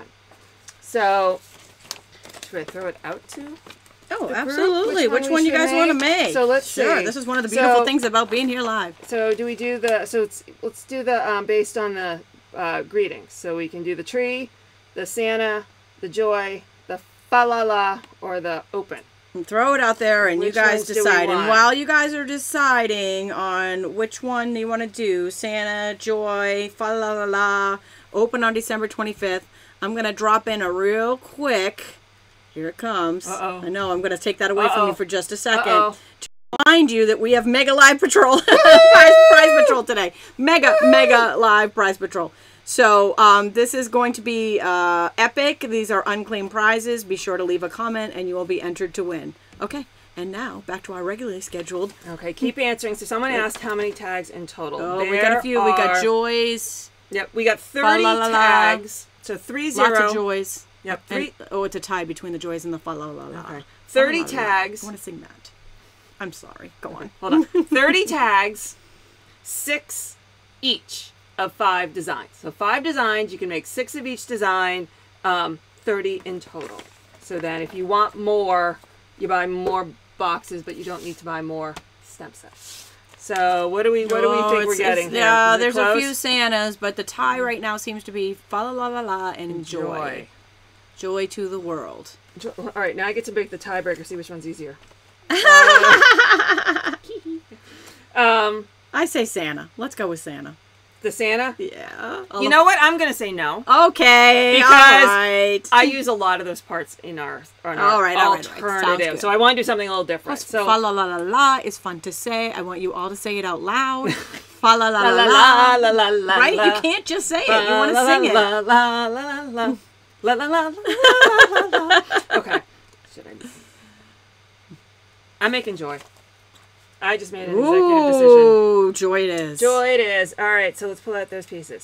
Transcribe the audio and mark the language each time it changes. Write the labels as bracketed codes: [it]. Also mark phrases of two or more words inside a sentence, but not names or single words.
[en] So should I throw it out to? Oh, absolutely. Which one you guys want to make? So let's see. This is one of the beautiful things about being here live. So do we do the, let's do the based on the greetings. So we can do the tree, the Santa, the joy, the fa-la-la, or the open. And throw it out there and Which you guys ones do we decide. want? And while you guys are deciding on which one you want to do, Santa, joy, fa-la-la-la, open on December 25th, I'm going to drop in a real quick, here it comes. I know, I'm going to take that away from you for just a second. To remind you that we have Mega Live Patrol, prize Patrol today. Mega Live Prize Patrol. So this is going to be epic. These are unclaimed prizes. Be sure to leave a comment and you will be entered to win. Okay, and now back to our regularly scheduled. Okay, keep answering. So someone asked how many tags in total. Oh, we got a few. We got joys. Yep, we got 30 tags. So 30. Lots of joys. Yep. And, it's a tie between the joys and the fa-la-la-la. Okay. 30 tags. I want to sing that. I'm sorry. Go on. Hold on. 30 tags, 6 each of 5 designs. So 5 designs, you can make 6 of each design, 30 in total. So then if you want more, you buy more boxes, but you don't need to buy more stamp sets. So what do we think we're getting here? Yeah, there's a few Santas, but the tie right now seems to be fa-la-la-la-la and joy. Joy to the world. All right, now I get to break the tiebreaker, see which one's easier. I say Santa. Let's go with Santa. The Santa? Yeah. You know what? I'm going to say no. Okay. Because all right. I use a lot of those parts in our alternative. So I want to do something a little different. So fa-la-la-la-la is fun to say. I want you all to say it out loud. Fa-la-la-la-la. Right? You can't just say it. You want to sing it. La-la-la-la-la. Okay. I'm making joy. I just made an executive decision. Ooh, joy it is. Joy it is. All right, so let's pull out those pieces.